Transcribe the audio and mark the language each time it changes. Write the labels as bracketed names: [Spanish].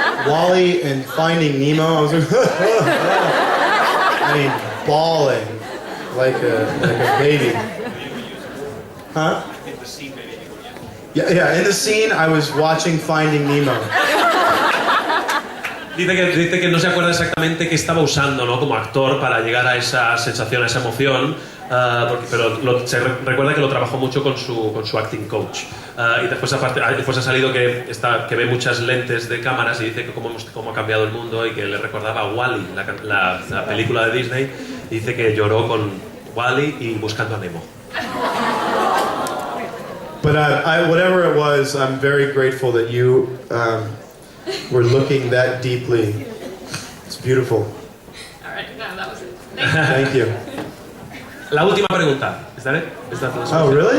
[English] WALL-E and Finding Nemo, I was like, I mean, bawling like a baby. Huh? Yeah, in the scene, I was watching Finding Nemo. [Spanish] Dice que no se acuerda exactamente qué estaba usando, ¿no? Como actor para llegar a esa sensación, a esa emoción, pero se recuerda que lo trabajó mucho con su acting coach. Y después ha salido que ve muchas lentes de cámaras y dice que cómo ha cambiado el mundo y que le recordaba a Wall-E, la película de Disney, y dice que lloró con Wall-E y Buscando a Nemo. [English] But whatever it was, I'm very grateful that you were looking that deeply. It's beautiful. All right, no, that was it. Thank you. [Spanish] La última pregunta. [English] ¿Is that it? Oh, really?